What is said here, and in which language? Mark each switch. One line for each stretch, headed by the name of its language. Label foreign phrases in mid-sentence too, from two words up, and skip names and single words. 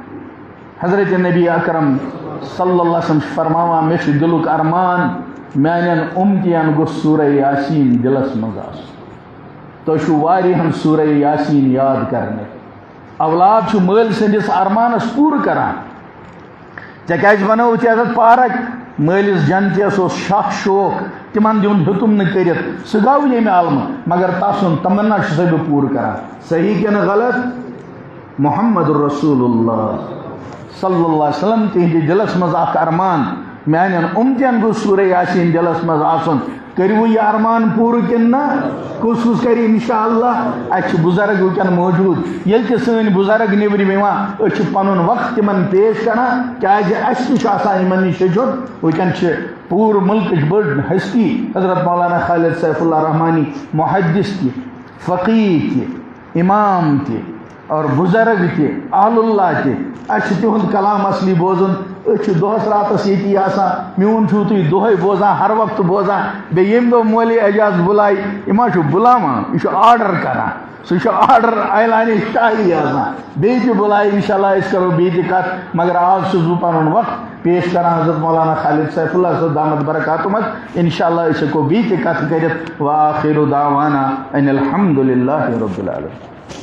Kashmiri: حضرت نبی اکرم
Arabic: صلی اللہ علیہ وسلم
Kashmiri: فرماوان مےٚ چھُ دلُک ارمان میانٮ۪ن اُمتین گوٚژھ سورہ یاسین دلس منٛز آسُن تۄہہِ چھُو واریاہن سورہ یاسین یاد کرنہِ اولاد چھُ مٲلۍ سٕنٛدِس ارمانس پوٗرٕ کران ژےٚ کیازِ بنٲوٕتھ یتھ پارک مٲلِس جنتیس اوس شوق تمن دیُن ہیوٚتُم نہٕ کٔرِتھ سُہ گوٚو ییٚمہِ عالمہٕ مگر تسُنٛد تمنا چھُسے بہٕ پوٗرٕ کران صحیح کِنہٕ غلط محمد رسول اللہ
Arabic: صلی اللہ علیہ وسلم
Kashmiri: تہندِ دلس منٛز اکھ ارمان میانٮ۪ن اُمتین گوٚژھ سورہ یاسین دلس منٛز آسُن کٔرِو یہِ ارمان پوٗرٕ کِنہٕ نہ کُس کرِ
Arabic: انشاء اللہ
Kashmiri: اَسہِ چھِ بُزرگ وٕنکٮ۪ن موجوٗد ییٚلہِ تہِ سٲنۍ بُزرگ نیٚبرِم یِوان أسۍ چھِ پنُن وقت تِمن پیش کران کیازِ اَسہِ تہِ چھُ آسان یِمن نِش ہیٚچھُن وٕنکٮ۪ن چھِ پوٗرٕ مُلکٕچ بٔڑ ہستی حضرت مولانا خالد سیف اللہ رحمانی محدث تہِ فقیح تہِ امام تہِ اور بزرگ تہِ اہل اللہ تہِ اَسہِ چھُ تِہُنٛد کلام اصلی بوزُن أسۍ چھِ دۄہس راتس ییٚتی آسان میون چھُو تُہۍ دۄہے بوزان ہر وقتہٕ بوزان بیٚیہِ ییٚمہِ دۄہ مولوی اعجاز بُلاے یہِ ما چھُ بُلاوان یہِ چھُ آرڈر کران سُہ چھُ آرڈر اعلانِ شاہی آسان بیٚیہِ تہِ بُلاے
Arabic: انشاء اللہ
Kashmiri: أسۍ کرو بیٚیہِ تہِ کتھ مگر آز چھُس بہٕ پنُن وقت پیش کران حضرت مولانا خالد سیف اللہ صٲب
Arabic: دامت برکاتہُم انشاء اللہ
Kashmiri: أسۍ ہٮ۪کو بیٚیہِ تہِ کتھ کٔرِتھ
Arabic: وآخر دعوانا ان الحمد للہ رب العالمین.